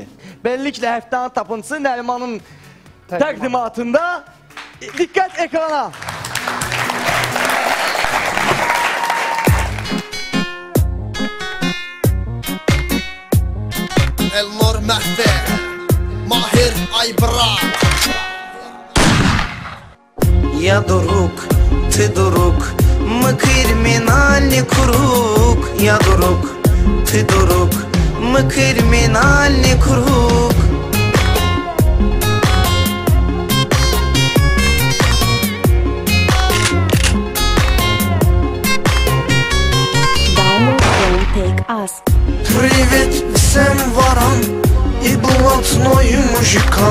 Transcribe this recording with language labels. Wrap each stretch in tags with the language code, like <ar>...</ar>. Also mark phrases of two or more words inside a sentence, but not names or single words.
<az>Belliklə həftənin tapıntısı Nərimanın təqdimatında. Diqqət ekrana. Elnur Məhvi, Mahir Aybrat.</az> <ru>Я друг, ты друг, мы криминальный круг. Я друг, ты друг, мы криминальный круг. Привет всем ворам и блатной мужикам.</ru>